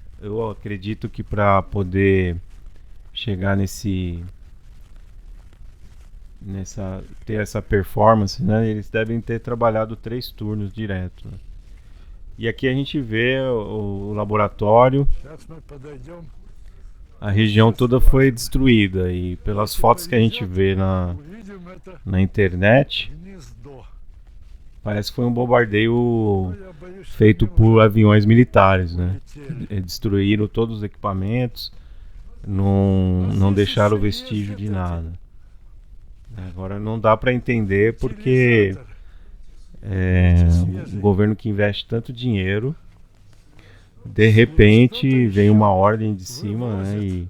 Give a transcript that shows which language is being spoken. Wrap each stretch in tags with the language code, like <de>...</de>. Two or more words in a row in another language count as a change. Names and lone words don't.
<pt>Eu acredito que para poder chegar ter essa performance, né? Eles devem ter trabalhado 3 turnos direto, né? E aqui a gente vê o laboratório,</pt> <ru>Сейчас мы подойдем.</ru> <pt>a região toda foi destruída e pelas fotos que a gente vê</pt> <ru>Увидим это</ru> <pt>na internet,</pt> <ru>гнездо.</ru> <pt>parece que foi um bombardeio</pt> <ru>Но я боюсь, что</ru> <pt>feito</pt> <ru>они</ru> <pt>por</pt> <ru>уже</ru> <pt>aviões militares, né?</pt> <ru>улетели.</ru> <pt>Destruíram todos os equipamentos, não deixaram vestígio de nada. Agora não dá para entender porque</pt> <ru>Утилизатор.</ru> <pt>o governo que investe tanto dinheiro, de repente vem uma ordem de cima, né?</pt>